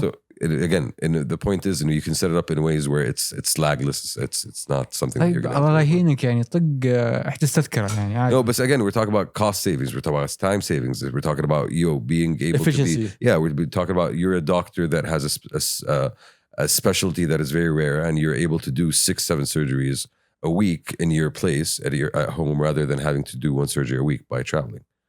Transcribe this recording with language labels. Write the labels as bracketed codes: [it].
[en] So again, and the point is, you can set it up in ways where it's lagless. It's not something that you're going to... [ar] الله يهينك يعني طق احجز تذكرة يعني عادي. [en] No, but again, we're talking about cost savings. We're talking about time savings. We're talking about being able efficiency. to be... Yeah, we're talking about you're a doctor that has a specialty that is very rare, and you're able to do 6-7 surgeries a week in your place at home rather than having to do 1 surgery a week by traveling.